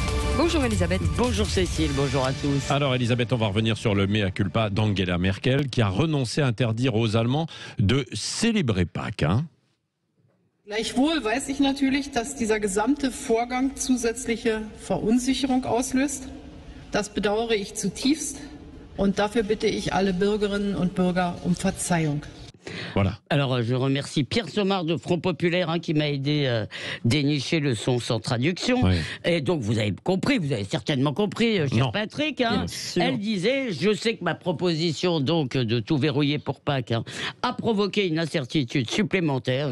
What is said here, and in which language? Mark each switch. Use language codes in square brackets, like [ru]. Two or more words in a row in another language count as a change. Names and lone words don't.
[fr] Bonjour Elisabeth. Bonjour Cécile, bonjour à tous. Alors Elisabeth, on va revenir sur le mea culpa d'Angela Merkel qui a renoncé à interdire aux Allemands de célébrer Pâques. [de] Gleichwohl weiß ich natürlich, dass dieser gesamte Vorgang zusätzliche Verunsicherung auslöst. Das bedauere ich zutiefst und dafür bitte ich alle Bürgerinnen und Bürger um Verzeihung. [fr] Voilà. Alors, je remercie Pierre Somard de Front Populaire qui m'a aidé à dénicher le son sans traduction. Oui. Et donc, vous avez compris, vous avez certainement compris, cher Patrick. Elle disait, je sais que ma proposition donc de tout verrouiller pour Pâques a provoqué une incertitude supplémentaire.